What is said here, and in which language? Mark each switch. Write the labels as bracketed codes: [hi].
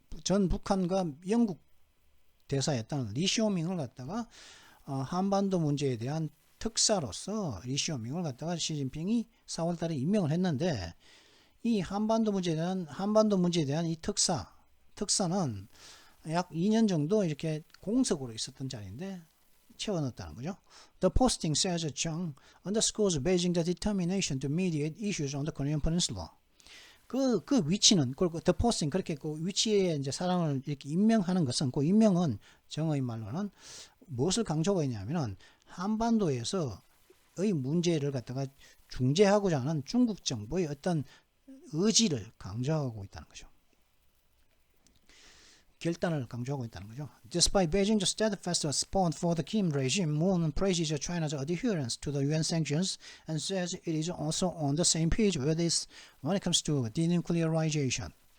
[ko] 전 북한과 영국 대사였던 리시오밍을 갖다가 한반도 문제에 대한 특사로서 리시오밍을 갖다가 시진핑이 4월달에 임명을 했는데, 이 한반도 문제에 대한 이 특사는 약 2년 정도 이렇게 공석으로 있었던 자리인데 채워넣었다는 거죠. [en] The posting, says Chung, underscores Beijing's determination to mediate issues on the Korean Peninsula. [ko] 그 위치는, 그리고 [en] the posting, [ko] 그렇게 그 위치에 이제 사람을 이렇게 임명하는 것은, 그 임명은 정의 말로는 무엇을 강조하고 있냐면은 한반도에서의 문제를 갖다가 중재하고자 하는 중국 정부의 어떤 의지를 강조하고 있다는 거죠. 결단을 강조하고 있다는 거죠. [en] Despite Beijing's steadfast support for the Kim regime, Moon praises China's adherence to the UN sanctions and says it is also on the same page with this when it comes to denuclearization.